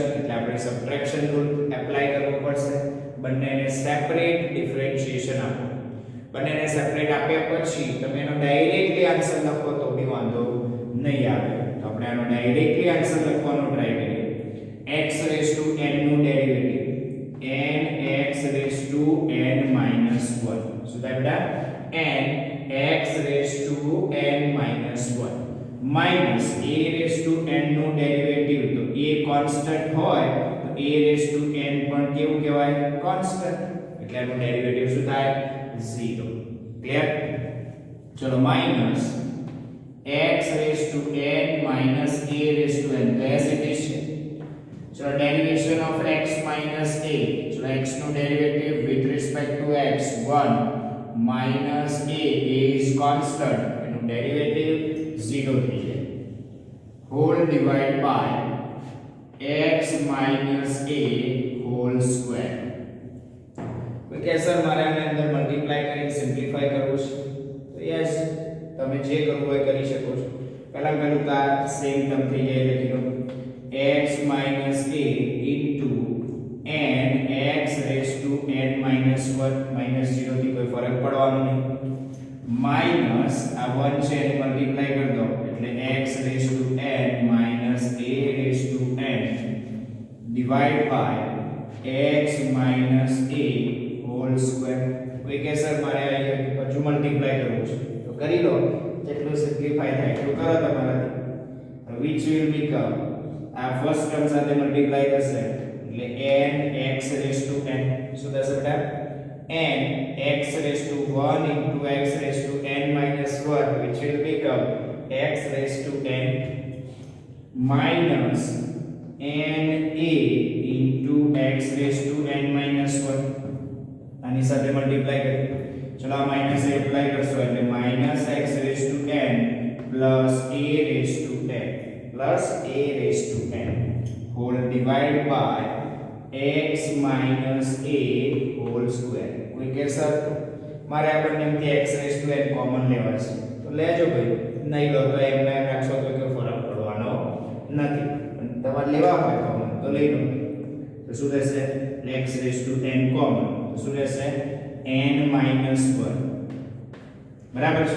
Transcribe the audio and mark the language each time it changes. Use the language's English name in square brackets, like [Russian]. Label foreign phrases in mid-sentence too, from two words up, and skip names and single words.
[Gujarati] એટલે આપણે સબટ્રેક્શન રૂલ એપ્લાય કરવો પડશે. બંનેને સેપરેટ ડિફરન્શિએશન આપો. બંનેને સેપરેટ આપ્યા પછી તમે એનો ડાયરેક્ટલી આન્સર લખો તો બી વાંધો નહીં આવે. તો આપણે આનો ડાયરેક્ટલી આન્સર લખવાનો ટ્રાય કરીએ. [English] x raised to n નું ડેરિવેટિવ n x raised to n minus 1. [Gujarati] શું થાય બેટા? [English] n x raised to n minus 1 minus a raised to n નું ડેરિવેટિવ. [Gujarati] તો a કોન્સ્ટન્ટ હોય તો [English] a raised to n [Gujarati] પણ કેવું કહેવાય? કોન્સ્ટન્ટ. એટલે એનું ડેરિવેટિવ શું થાય? 0. ક્લિયર? [English] ચલો માઈનસ x raised to n minus a raised to n. as it is. ચલો derivation of x minus a. [Gujarati] ચલો x નું [English] ડેરિવેટિવ with respect to x 1 minus a is constant, [Gujarati] એનું ડેરિવેટિવ 0 થઈ જાય. [English] whole divided by x minus a whole square. [Gujarati] ઓકે સર, મારે આને અંદર મલ્ટીપ્લાય કરીને સિમ્પ્લિફાય કરવું છે. તો યસ, તમે જે કરવું હોય કરી શકો છો. પહેલા તો આ [English] same term [Gujarati] થઈ જાય. લખી લો [English] x minus a into n x raised to n minus 1 minus 0 [Gujarati] થી કોઈ ફરક પડવાનો નહીં. માઈનસ આ 1 છે એને મલ્ટીપ્લાય કરી દો એટલે [English] x raised to n minus a raised to n divided by x minus a whole square. [Gujarati] કોઈ કે સર મારે આ હજુ મલ્ટીપ્લાય કરવું છે તો કરી લો. જેટલું સિમ્પ્લિફાય થાય એટલું કરો તમારાથી. [English] which will become [Gujarati] આ ફર્સ્ટ ટર્મ સાથે મલ્ટીપ્લાય થશે એટલે [English] n x raised to n. [Gujarati] શું થશે બેટા? [English] n x raised to 1 into x raised to n minus 1 which will become x raised to n minus n a into x raised to n minus 1. [Gujarati] આની સાથે મલ્ટીપ્લાય કરીએ. ચલો આ માઈનસ a એપ્લાય કરશો એટલે [English] minus x raised to n plus a raised to n plus a raised to n whole divided by x minus a whole square. [Gujarati] કોઈ કે સર મારે આ બંનેમાંથી [English] x raised to n [Gujarati] કોમન લેવા છે તો લેજો ભાઈ. નહીં લો તો એમને એમ રાખશો તો કોઈ ફરક પડવાનો નથી. તમારે લેવા હોય કોમન તો લઈ લો. તો શું રહેશે? [English] x raised to n [Gujarati] કોમન. તો શું રહેશે? n-1 બરાબર છે.